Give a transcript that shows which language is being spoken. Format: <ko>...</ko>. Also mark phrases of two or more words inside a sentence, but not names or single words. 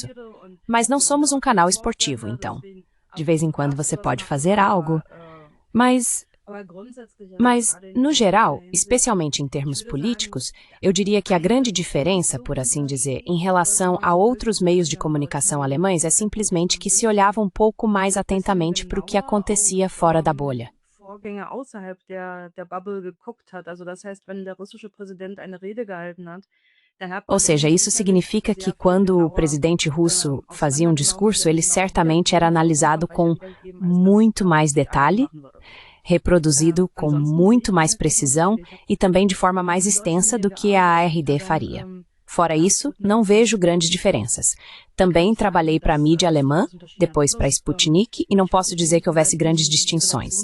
<pt>Mas não somos um canal esportivo, então. De vez em quando você pode fazer algo. Mas Mas, no geral, especialmente em termos políticos, eu diria que a grande diferença, por assim dizer, em relação a outros meios de comunicação alemães é simplesmente que se olhava um pouco mais atentamente para o que acontecia fora da bolha.</pt> <de>Vorgänge außerhalb der Bubble geguckt hat. Also das heißt, wenn der russische Präsident eine Rede gehalten hat, dann hat</de> <pt>Ou</pt> <de>man</de> <pt>seja, isso significa que quando o presidente russo fazia um discurso, ele certamente era analisado com muito mais detalhe, reproduzido com muito mais precisão e também de forma mais extensa do que a ARD faria. Fora isso, não vejo grandes diferenças. Também trabalhei para a mídia alemã, depois para a Sputnik, e não posso dizer que houvesse grandes distinções.</pt>